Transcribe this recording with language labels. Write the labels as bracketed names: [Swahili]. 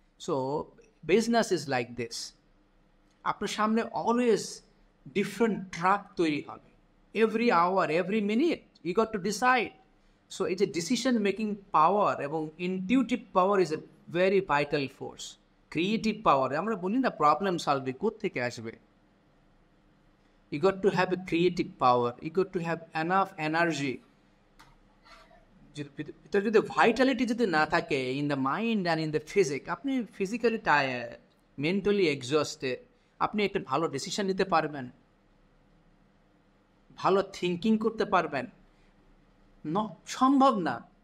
[English] So business is like this. [Bangla] আপনার সামনে always different truck তৈরি হবে, [English] Every hour, every minute you got to decide. So [Bangla] এই যে [English] decision making power [Bangla] এবং [English] Intuitive power is a very vital force. [Bangla] Creative পাওয়ার, আমরা বলি না প্রবলেম সলভিং কোত্থেকে আসবে? [English] you got to have a creative power, you got to have enough energy. [Bangla] ভিতরে যদি ভাইটালিটি যদি না থাকে [English] in the mind and in the physique, [Bangla] আপনি ফিজিক্যালি টায়ার্ড, মেন্টালি এক্সস্টেড, আপনি একটা ভালো ডিসিশন নিতে পারবেন, ভালো থিঙ্কিং করতে পারবেন সম্ভব না।